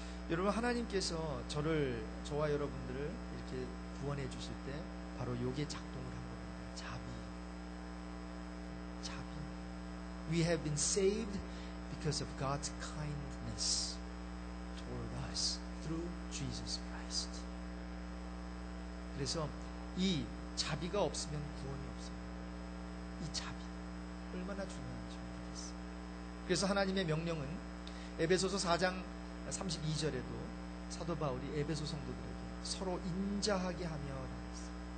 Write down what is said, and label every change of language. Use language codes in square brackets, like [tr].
[ko] 여러분, 하나님께서 저와 여러분들을 이렇게 구원해 주실 때 바로 요게 작동을 한 겁니다. 자비. [en] We have been saved because of God's kindness toward us through Jesus Christ. [ko] 그래서 이 자비가 없으면 구원이 없어요. 이 자비 얼마나 중요한지 모르겠어요. 그래서 하나님의 명령은 에베소서 4장 32절에도 사도 바울이 에베소 성도들에게 서로 인자하게 하며 라고 했어요.